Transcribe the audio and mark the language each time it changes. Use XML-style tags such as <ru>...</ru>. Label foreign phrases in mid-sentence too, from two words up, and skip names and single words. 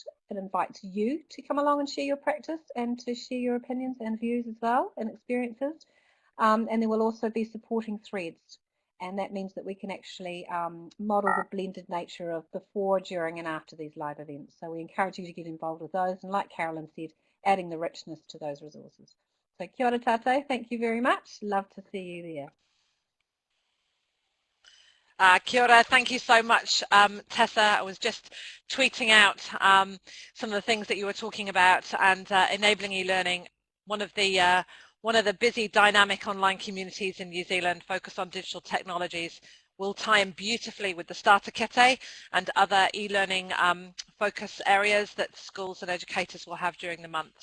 <en>It invites you to come along and share your practice and to share your opinions and views as well and experiences. And there will also be supporting threads, and that means that we can actually model the blended nature of before, during and after these live events. So we encourage you to get involved with those, and like Carolyn said, adding the richness to those resources.</en> <mi>So kia ora tātou,</mi> <en>thank you very much. Love to see you there.</en> <mi>Kia ora,</mi> <en>thank you so much, Tessa. I was just tweeting out some of the things that you were talking about, and enabling e-learning. One of the busy dynamic online communities in New Zealand focused on digital technologies will tie in beautifully with the starter kete and other e-learning focus areas that schools and educators will have during the month.</en>